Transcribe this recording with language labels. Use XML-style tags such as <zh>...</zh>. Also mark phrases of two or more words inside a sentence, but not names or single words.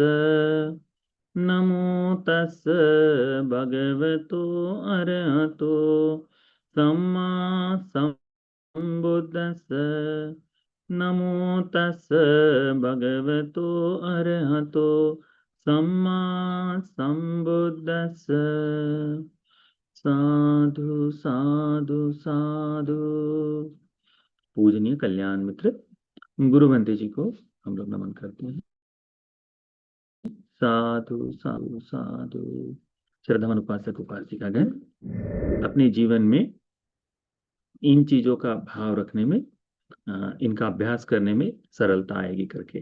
<pi>नमो तस् भगवतो अरहतो सम्मा सम्बुद्धस्स। नमो तस् भगवतो अरहतो सम्मा सम्बुद्धस्स। साधु साधु साधु।</pi> <hi>पूजनीय कल्याण मित्र गुरु भंते जी को हम लोग नमन करते हैं।</hi> <pi>साधु साधु साधु।</pi> <hi>श्रद्धावान उपासक उपासिकागण अपने जीवन में इन चीजों का भाव रखने में, इनका अभ्यास करने में सरलता आएगी करके।</hi>